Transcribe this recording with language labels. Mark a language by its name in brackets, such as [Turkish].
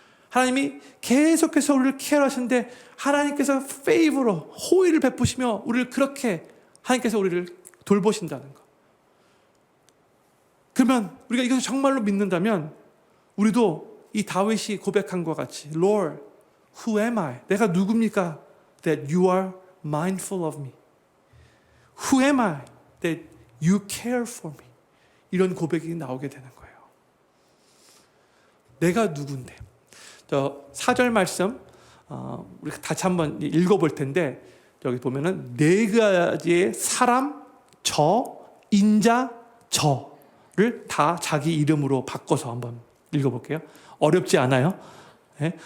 [Korean] 하나님이 계속해서 우리를 케어하시는데 하나님께서 페이버로 호의를 베푸시며 우리를 그렇게 하나님께서 우리를 돌보신다는 것. 그러면 우리가 이것을 정말로 믿는다면 우리도 이 다윗이 고백한 것과 같이 [English] Lord, who am I? [Korean] 내가 누굽니까? [English] That you are mindful of me. Who am I? That you care for me. [Korean] 이런 고백이 나오게 되는 거예요. 내가 누군데? 저 4절 말씀 우리 다시 한번 읽어볼 텐데 여기 보면은 네 가지의 사람, 인자, 저를 다 자기 이름으로 바꿔서 한번 읽어볼게요. 어렵지 않아요? 네?